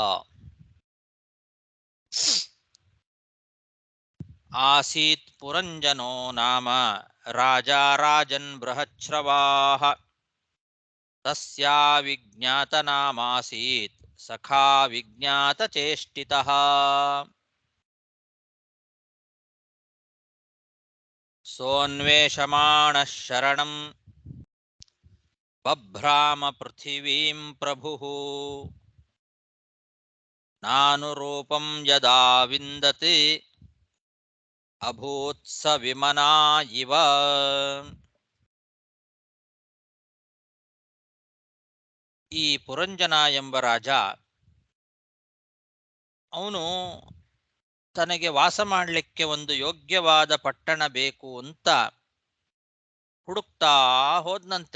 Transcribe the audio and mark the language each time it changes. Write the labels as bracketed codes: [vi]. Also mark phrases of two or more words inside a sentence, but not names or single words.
[sa] ಆಸೀತ್ ಪುರಂಜನೋ ನಾಮ ರಾಜಾ ರಾಜನ್ ಬೃಹಚ್ರವಾಹ ತಸ್ಯಾ ವಿಜ್ಞಾತನಾಮಾಸೀತ್ ಸಖಾ ವಿಜ್ಞಾತಚೇಷ್ಟಿತಃ. ಸೋನ್ವೇಷಮಾಣಃ ಶರಣಂ ಬಭ್ರಾಮ ಪೃಥಿವೀಂ ಪ್ರಭುಃ ನಾನುರೂಪಂ ಯದಾ ವಿಂದತಿ ಅಭೂತ್ಸ ವಿಮನಾ ಇವ. [kn] ಈ ಪುರಂಜನ ಎಂಬ ರಾಜ, ಅವನು ತನಗೆ ವಾಸ ಮಾಡಲಿಕ್ಕೆ ಒಂದು ಯೋಗ್ಯವಾದ ಪಟ್ಟಣ ಬೇಕು ಅಂತ ಹುಡುಕ್ತಾ ಹೋದ್ನಂತೆ.